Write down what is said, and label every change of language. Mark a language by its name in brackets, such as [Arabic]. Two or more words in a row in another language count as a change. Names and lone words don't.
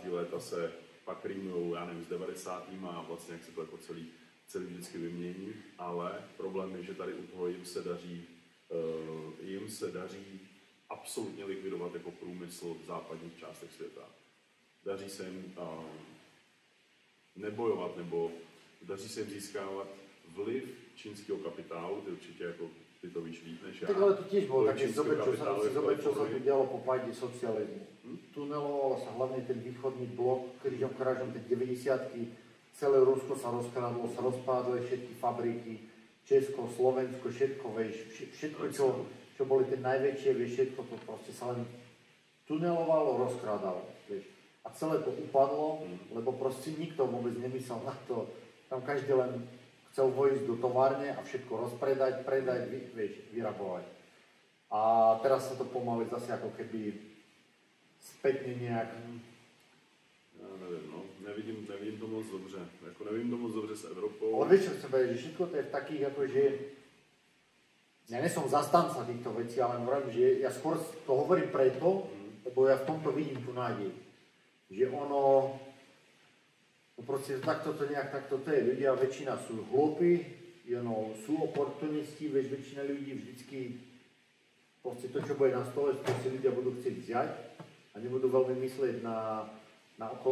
[Czech] léta se pak rýmujou, já nevím, s 90. a vlastně jak se to jako celý vždycky vymění, ale problém je, že tady u toho jim se daří absolutně likvidovat jako průmysl v západních částech světa. Daří se jim nebojovat, nebo daří se jim získávat vliv čínského kapitálu, ty určitě jako ty to víš líp než já. [Slovak] Tak ale to tiež bolo také, zober, čo sa tu dialo po páde socializmu. Tuneloval sa hlavne ten východný blok, krížom krážom, tie 90-ky, celé Rusko sa rozkradlo, sa rozpádli všetky fabriky, Česko, Slovensko, všetko, čo boli tie najväčšie, všetko to proste sa len tunelovalo, rozkrádalo, A celé to upadlo, lebo proste nikto vôbec nemyslel na to, tam každý len chcel vojsť do továrne a všetko rozpredať, vyrabovať. A teraz sa to pomaly zase ako keby spätne nejak... [Czech] Já nevím, no. Nevidím to moc dobře. Jako nevidím to moc dobře s Evropou. [Slovak] Ale vieš, čo chcem povedať, že všetko to je v takých, akože... Ja nesom zastanca týchto vecí, ale hovorím, že ja skôr to hovorím preto, lebo ja v tomto vidím tú nádej. Že ono... No proste takto to je. Ľudia, väčšina sú hlúpi, sú oportunisti, väčšina ľudí vždycky proste to, čo bude na stole, to si ľudia budú chcieť vziať a nebudú veľmi myslieť na okolnosti.